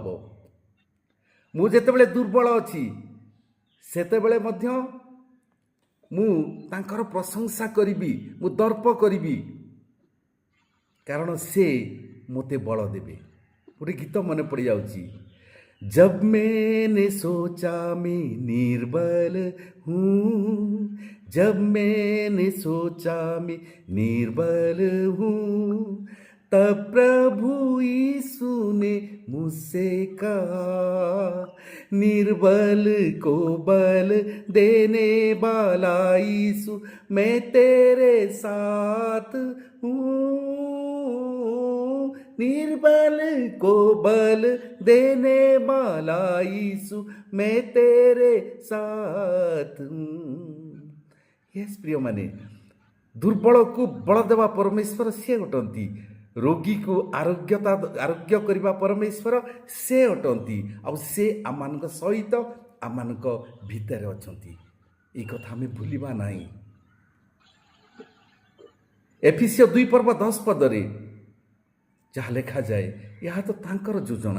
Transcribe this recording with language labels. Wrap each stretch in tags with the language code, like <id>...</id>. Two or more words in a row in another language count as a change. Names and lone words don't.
<or>ମୁଁ ଯେତେବେଳେ ଦୁର୍ବଳ ଅଛି, ସେତେବେଳେ ମଧ୍ୟ ମୁଁ ତାଙ୍କର ପ୍ରଶଂସା କରିବି, ମୁଁ ଦର୍ପ କରିବି, କାରଣ ସେ ମୋତେ ବଳ ଦେବେ। ଗୋଟେ ଗୀତ ମନେ ପଡ଼ିଯାଉଛି,</or> <hi>जब मैंने सोचा मैं निर्बल हूँ, जब मैंने सोचा मैं निर्बल हूँ, तब प्रभु यीशु ने मुझसे कहा, निर्बल को बल देने वाला यीशु मैं तेरे साथ हूँ, निर्बल को बल देने वाला यीशु मैं तेरे साथ हूँ।</hi> <or>यस प्रियମାନେ, ଦୁର୍ବଳକୁ ବଳ ଦେବା ପରମେଶ୍ୱର ସେ ଅଟନ୍ତି। ରୋଗୀକୁ ଆରୋଗ୍ୟ କରିବା ପରମେଶ୍ୱର ସେ ଅଟନ୍ତି। ଆଉ ସେ ଆମମାନଙ୍କ ସହିତ, ଆମମାନଙ୍କ ଭିତରେ ଅଛନ୍ତି। এই କଥା ଆମେ ଭୁଲିବା ନାହିଁ। ଏଫେସୀୟ 2 ପର୍ବ 10 ପଦରେ ଯାହା ଲେଖାଯାଏ, ଏହା ତ ତାଙ୍କର ଯୋଜନା।</or>